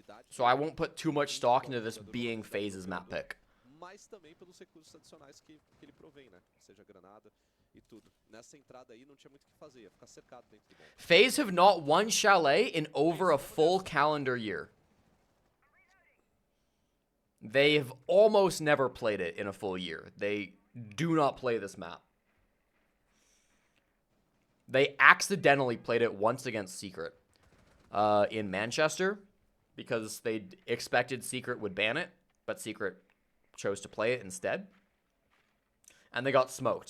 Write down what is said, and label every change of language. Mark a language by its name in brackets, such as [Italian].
[English] So I won't put too much stock into this being FaZe's map pick. [Portuguese] Mas também pelos recursos adicionais que ele provém, né? Seja granada e tudo. Nessa entrada aí não tinha muito o que fazer, ia ficar cercado dentro do bomb. [English] FaZe have not won Chalet in over a full calendar year. They've almost never played it in a full year. They do not play this map. They accidentally played it once against Secret in Manchester because they expected Secret would ban it, but Secret chose to play it instead. And they got smoked.